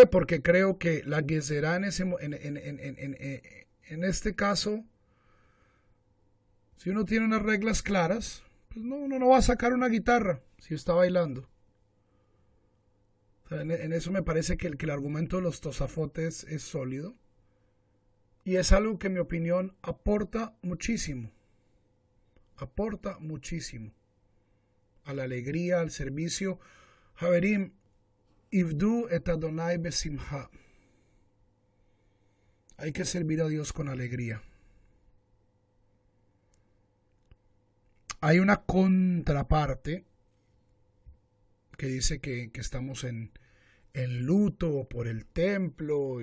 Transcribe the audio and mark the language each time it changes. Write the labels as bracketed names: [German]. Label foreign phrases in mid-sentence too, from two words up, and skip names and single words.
[Spanish] Porque creo que la Gezerá en este caso, si uno tiene unas reglas claras, pues uno no va a sacar una guitarra si está bailando. O sea, en eso me parece que el argumento de los Tosafot es sólido. Y es algo que en mi opinión aporta muchísimo. Aporta muchísimo. A la alegría, al servicio. [Hebrew] חברים, עבדו את אדוני בשמחה. [Spanish] Hay que servir a Dios con alegría. Hay una contraparte que dice que estamos en luto por el templo.